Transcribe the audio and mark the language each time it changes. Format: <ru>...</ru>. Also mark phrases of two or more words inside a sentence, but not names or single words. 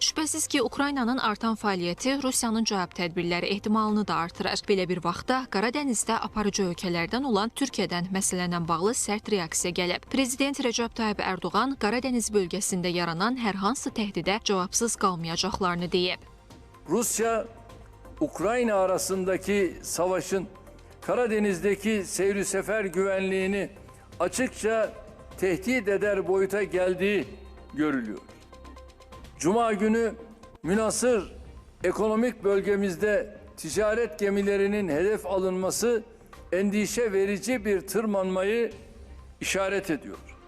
<az>Şübhəsiz ki, Ukraynanın artan fəaliyyəti Rusiyanın cavab tədbirləri ehtimalını da artırır. Belə bir vaxtda Qaradənizdə aparıcı ölkələrdən olan Türkiyədən məsələnlə bağlı sərt reaksiya gəlib. Prezident Recep Tayyip Erdoğan Qaradəniz bölgəsində yaranan hər hansı təhdidə cavabsız qalmayacaqlarını deyib.</az> <tr>Rusya, Ukrayna arasındaki savaşın Karadeniz'deki seyri sefer güvenliğini açıkça tehdit eder boyuta geldiği görülüyor. Cuma günü münhasır ekonomik bölgemizde ticaret gemilerinin hedef alınması endişe verici bir tırmanmayı işaret ediyor.</tr>